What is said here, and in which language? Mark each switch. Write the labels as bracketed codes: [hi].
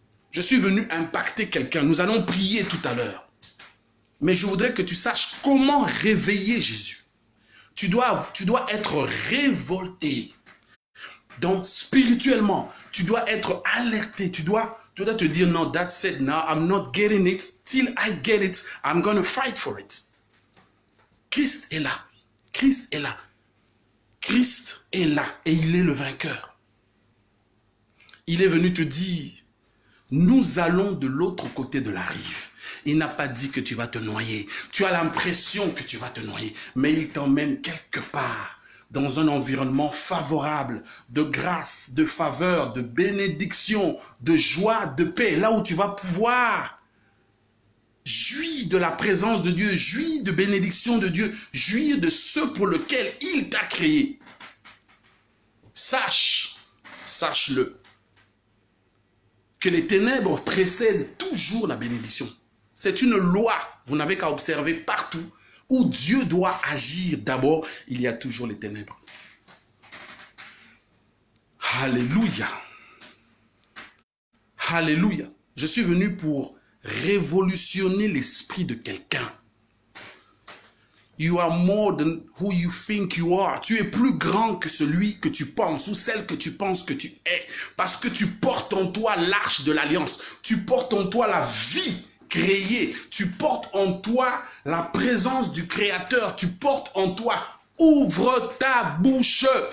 [fr] Je suis venu impacter quelqu'un. Nous allons prier tout à l'heure. Mais je voudrais que tu saches comment réveiller Jésus. Tu dois être révolté. Donc spirituellement, tu dois être alerté. Tu dois Tu dois te dire, non, [en] that's it. Now I'm not getting it. Till I get it, I'm going to fight for it. [fr] Christ est là. Christ est là. Christ est là et il est le vainqueur. Il est venu te dire, nous allons de l'autre côté de la rive. Il n'a pas dit que tu vas te noyer. Tu as l'impression que tu vas te noyer, mais il t'emmène quelque part dans un environnement favorable, de grâce, de faveur, de bénédiction, de joie, de paix, là où tu vas pouvoir jouir de la présence de Dieu, jouir de bénédiction de Dieu, jouir de ce pour lequel il t'a créé. Sache-le, que les ténèbres précèdent toujours la bénédiction. C'est une loi, vous n'avez qu'à observer partout où Dieu doit agir d'abord, il y a toujours les ténèbres. Alléluia. Alléluia. Je suis venu pour révolutionner l'esprit de quelqu'un. [en] You are more than who you think you are. [fr] Tu es plus grand que celui que tu penses ou celle que tu penses que tu es. Parce que tu portes en toi l'arche de l'alliance. Tu portes en toi la vie créée. Tu portes en toi la présence du Créateur. Tu portes en toi. Ouvre ta bouche.